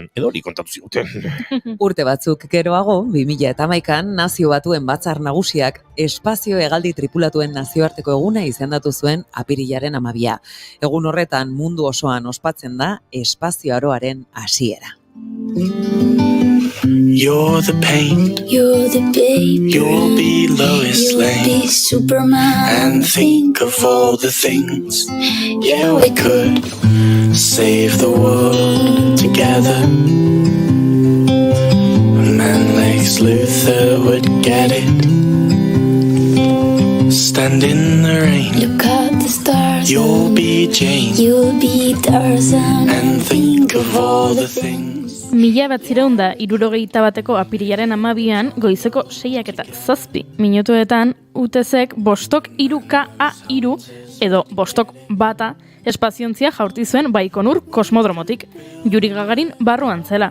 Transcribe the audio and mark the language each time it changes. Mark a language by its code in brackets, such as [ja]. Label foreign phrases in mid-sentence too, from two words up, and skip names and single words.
[eu] Edo hori kontatu ziguten. Urte batzuk geroago, 2011an Nazio Batuen Batzar Nagusiak espazio hegaldi tripulatuen nazioarteko eguna izendatu zuen apirilaren 12. Egun horretan mundu osoan ospatzen da espazio aroaren hasiera. [en] You're the paint, You're the baby, you'll be Lois you'll Lane. be Superman. And think of all the things, yeah, we could save the world together. Man Lex Luthor would get it. Stand in the rain, Look at the stars. you'll be Jane. You'll be Tarzan. And think of all the things. [eu] 1971ko apirilaren 12an goizeko 6:07 minutuetan UTZek bostok 3KA3 edo bostok bata Espaziontzia jaurti zuen Baikonur kosmodromotik, Yuri Gagarin barruan zela.